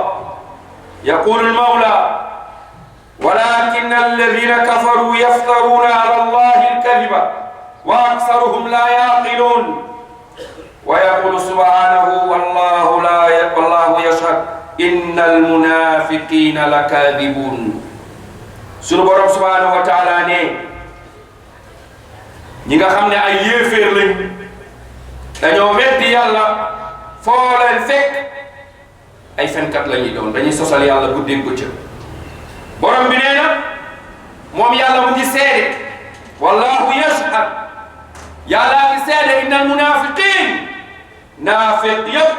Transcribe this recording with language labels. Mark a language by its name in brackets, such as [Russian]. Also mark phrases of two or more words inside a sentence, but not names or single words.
[Arabic] يقول المولى ولكن الذين كفروا يفترون على الله الكذب وأكثرهم لا يعقلون. ويقول سبحانه والله يشهد إن المنافقين لكاذبون. [Wolof] sunu borom [Arabic] سبحانه وتعالى [Wolof] ne ñi nga xam ne ay yéeféer lañ dañoo weddi yàlla foo leen fekk ay fenkat la ñuy doon dañuy sosal yàlla guddeeg bëccëg borom bi nee na moom yàlla mu ngi seede [Arabic] والله يشهد [Wolof] yàllaa ngi seede [Arabic] إن المنافقين [Wolof] naafiq yëpp